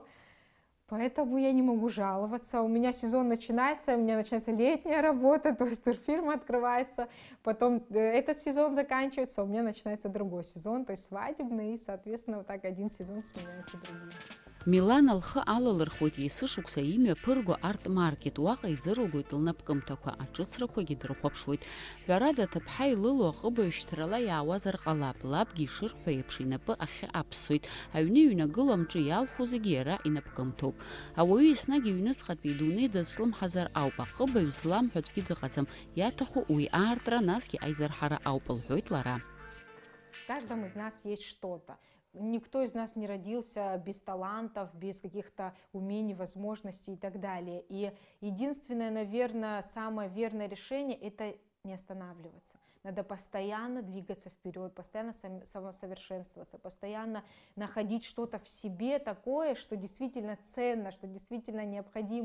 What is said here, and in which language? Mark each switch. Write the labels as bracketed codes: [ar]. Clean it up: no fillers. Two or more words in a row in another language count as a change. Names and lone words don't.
[ru] Поэтому я не могу жаловаться. У меня сезон начинается, у меня начинается летняя работа, то есть турфирма открывается, потом этот сезон заканчивается, у меня начинается другой сезон, то есть свадебный, и, соответственно, вот так один сезон сменяется другим. [ab] Милан лхы алалырхуеит есышықәса имҩаԥырго арт-маркет, уаҟа иӡырылгоит лнапкымҭақәа, аҿыцрақәагьы дырхәаԥшуеит. Ҳәарада, ҭыԥҳа илыло аҟыбаҩшьҭрала иаауазар ҟалап, лабгьы ишырҳәо еиԥш инапы ахьы аԥсоит. Аҩны иҩнагыло амҿы иалху зегьы иара инапкымҭоуп. Ауаҩы еснагь иҩныҵҟатәи идунеи дазҿлымҳазар ауп, аҟыбаҩ злам ҳәа аӡәгьы дыҟаӡам. Иаҭаху уи аартра, насгьы аизарҳара ауп, лҳәоит лара. [ru] В каждом из нас есть что-то. Никто из нас не родился без талантов, без каких-то умений, возможностей и так далее. И единственное, наверное, самое верное решение – это не останавливаться. Надо постоянно двигаться вперед, постоянно самосовершенствоваться, постоянно находить что-то в себе такое, что действительно ценно, что действительно необходимо.